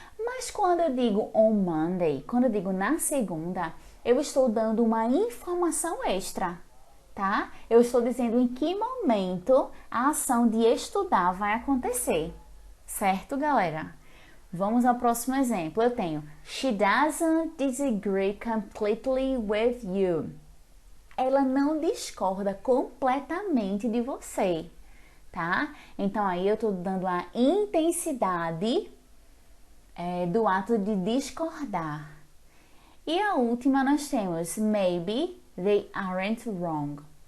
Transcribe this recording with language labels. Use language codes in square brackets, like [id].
[pt] Mas quando eu digo on Monday, quando eu digo na segunda, eu estou dando uma informação extra, tá? Eu estou dizendo em que momento a ação de estudar vai acontecer, certo, galera? Vamos ao próximo exemplo. Eu tenho [en] She doesn't disagree completely with you. [pt] Ela não discorda completamente de você, tá? Então, aí eu estou dando a intensidade do ato de discordar. E a última nós temos [en] Maybe they aren't wrong.